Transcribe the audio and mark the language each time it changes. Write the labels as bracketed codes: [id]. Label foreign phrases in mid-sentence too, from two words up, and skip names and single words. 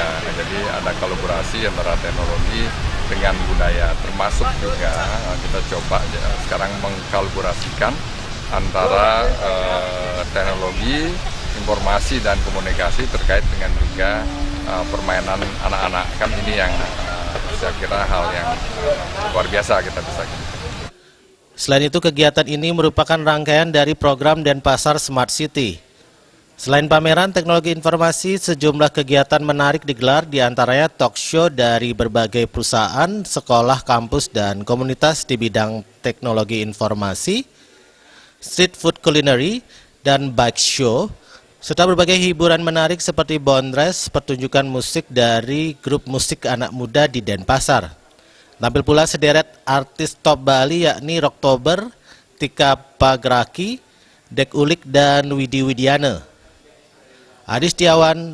[id] Jadi ada kolaborasi antara teknologi dengan budaya, termasuk juga kita coba sekarang mengkolaborasikan antara teknologi, informasi, dan komunikasi terkait dengan juga permainan anak-anak. Kan ini yang saya kira hal yang luar biasa kita bisa. Selain itu, kegiatan ini merupakan rangkaian dari program Denpasar Smart City. Selain pameran teknologi informasi, sejumlah kegiatan menarik digelar, diantaranya [en] talk show [id] dari berbagai perusahaan, sekolah, kampus, dan komunitas di bidang teknologi informasi, [en] street food culinary, [id] dan [en] bike show, [id] serta berbagai hiburan menarik seperti bondres, pertunjukan musik dari grup musik anak muda di Denpasar. Tampil pula sederet artis top Bali yakni Rocktober, Tika Pagraki, Dek Ulik, dan Widi Widiana. Adi Setiawan,